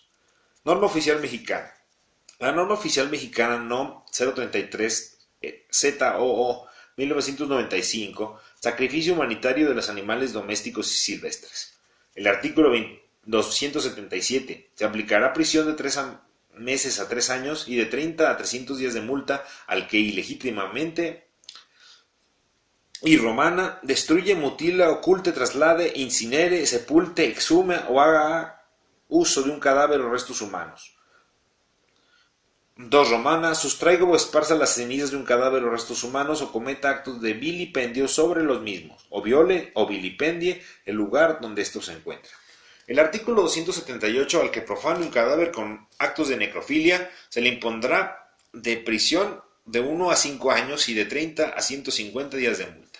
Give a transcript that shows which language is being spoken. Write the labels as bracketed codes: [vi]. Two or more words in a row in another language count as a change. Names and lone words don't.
[es] Norma oficial mexicana. La norma oficial mexicana NOM 033 ZOO 1995, sacrificio humanitario de los animales domésticos y silvestres. El artículo 277. Se aplicará prisión de 3 meses a 3 años y de 30 a 300 días de multa al que ilegítimamente y romana destruye, mutila, oculte, traslade, incinere, sepulte, exhume o haga uso de un cadáver o restos humanos. 2 romana, sustraiga o esparza las cenizas de un cadáver o restos humanos o cometa actos de vilipendio sobre los mismos, o viole o vilipendie el lugar donde estos se encuentran. El artículo 278, al que profane un cadáver con actos de necrofilia, se le impondrá de prisión de 1 a 5 años y de 30 a 150 días de multa.